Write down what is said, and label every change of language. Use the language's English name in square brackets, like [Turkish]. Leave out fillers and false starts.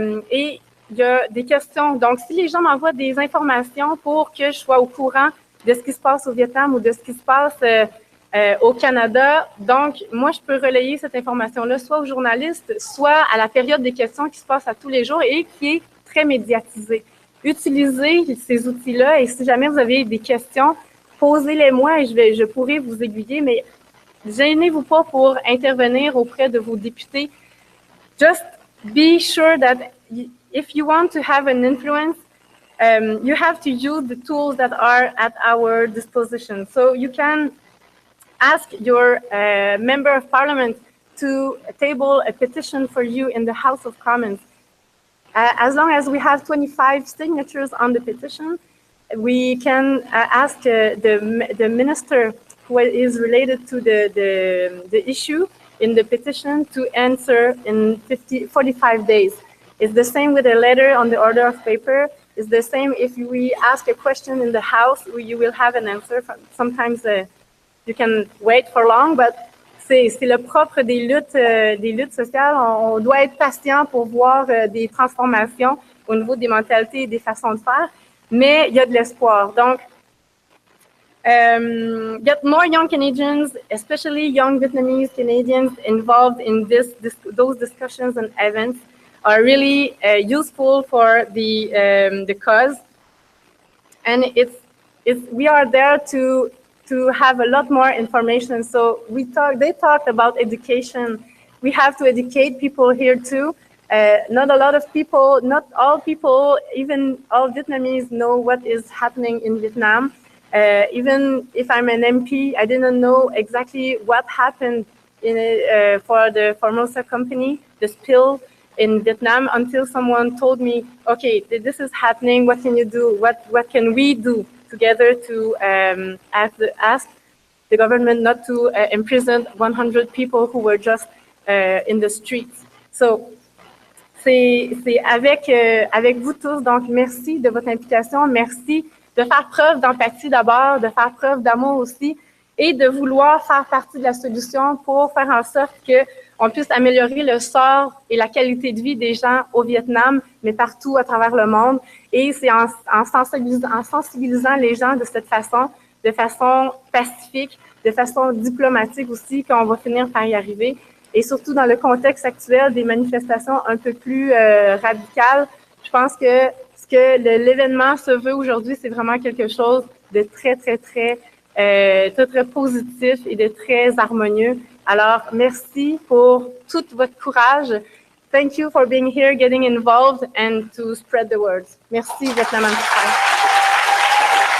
[French] Et il y a des questions. Donc, si les gens m'envoient des informations pour que je sois au courant de ce qui se passe au Vietnam ou de ce qui se passe au Canada, donc, moi, je peux relayer cette information-là soit aux journalistes, soit à la période des questions qui se passe à tous les jours et qui est très médiatisée. Utilisez ces outils-là et si jamais vous avez des questions, posez-les-moi et je pourrai vous aiguiller, mais gênez-vous pas pour intervenir auprès de vos députés. [English] Just be sure that if you want to have an influence, you have to use the tools that are at our disposition. So you can ask your member of parliament to table a petition for you in the House of Commons. As long as we have 25 signatures on the petition, we can ask the minister who is related to the issue in the petition to answer in 45 days. It's the same with a letter on the order of paper. It's the same if we ask a question in the House, you will have an answer. Sometimes you can wait for long, but [French] c'est le propre des luttes sociales. On doit être patient pour voir des transformations au niveau des mentalités et des façons de faire, mais il y a de l'espoir. [English] Donc, get more young Canadians, especially young Vietnamese Canadians, involved in those discussions and events are really useful for the cause. And we are there to have a lot more information. So they talked about education. We have to educate people here too. Not a lot of people, not all people, even all Vietnamese know what is happening in Vietnam. Even if I'm an MP, I didn't know exactly what happened for the Formosa company, the spill in Vietnam, until someone told me, okay, this is happening, what can you do? What can we do together to ask the government not to imprison 100 people who were just in the streets? [French] So, c'est avec vous tous, donc merci de votre implication, merci de faire preuve d'empathie d'abord, de faire preuve d'amour aussi, et de vouloir faire partie de la solution pour faire en sorte qu'on puisse améliorer le sort et la qualité de vie des gens au Vietnam, mais partout à travers le monde. Et c'est en sensibilisant les gens de cette façon, de façon pacifique, de façon diplomatique aussi, qu'on va finir par y arriver. Et surtout dans le contexte actuel des manifestations un peu plus radicales, je pense que ce que l'événement se veut aujourd'hui, c'est vraiment quelque chose de très, très, très, très positif et de très harmonieux. Alors, merci pour tout votre courage. [English] Thank you for being here, getting involved, and to spread the word. [French] Merci, Vietnamplify.